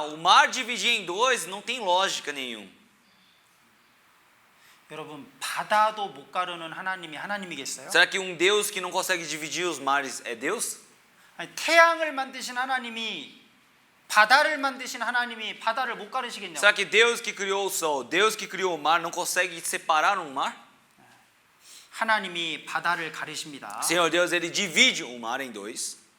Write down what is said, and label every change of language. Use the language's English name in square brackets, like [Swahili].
[Portuguese] O mar dividir em dois não tem lógica nenhuma. [Korean] 여러분, 바다도 못 가르는 하나님이 하나님이겠어요? [Portuguese] Será que um Deus que não consegue dividir os mares é Deus? [Korean] 아니, 태양을 만드신 하나님이 바다를 만드신 하나님이 바다를 못 가르시겠냐고. [Portuguese] Será que Deus que criou o sol, Deus que criou o mar não consegue separar um mar? [Korean] 하나님이 바다를 가르십니다. [Portuguese] Senhor Deus, ele divide o mar em dois.